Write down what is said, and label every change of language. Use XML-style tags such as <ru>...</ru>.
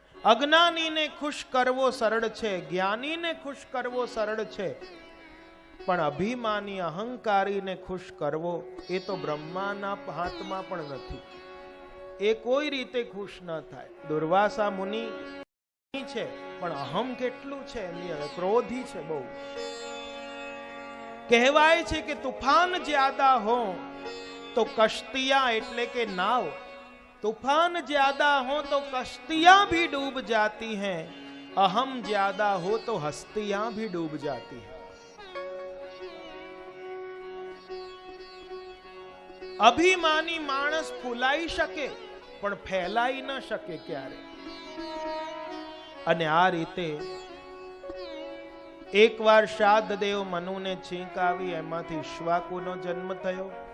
<gu>અજ્ઞાનીને ખુશ કરવો સરળ છે, જ્ઞાનીને ખુશ કરવો સરળ છે, પણ અભિમાની અહંકારીને ખુશ કરવો એ તો બ્રહ્માના હાથમાં પણ નથી. એ કોઈ રીતે ખુશ ન થાય. દુર્વાસા મુનિ છે પણ અહમ કેટલું છે એની અંદર, ક્રોધી છે બહુ. કહેવાય છે કે</gu> <hi>તૂફાન જ્યાદા હો તો કશ્તિયા</hi> <gu>એટલે કે નાવ,</gu> <hi>तूफान ज्यादा हो तो कश्तियां भी डूब जाती हैं, अहम ज्यादा हो तो हस्तियां भी डूब जाती हैं.</hi> <gu>અભિમાની માણસ ફૂલાઈ શકે પણ ફેલાઈ ન શકે ક્યારે. અને આ રીતે એકવાર શાદદેવ મનુને છીંક આવી, એમાંથી ઈક્ષ્વાકુનો જન્મ થયો.</gu>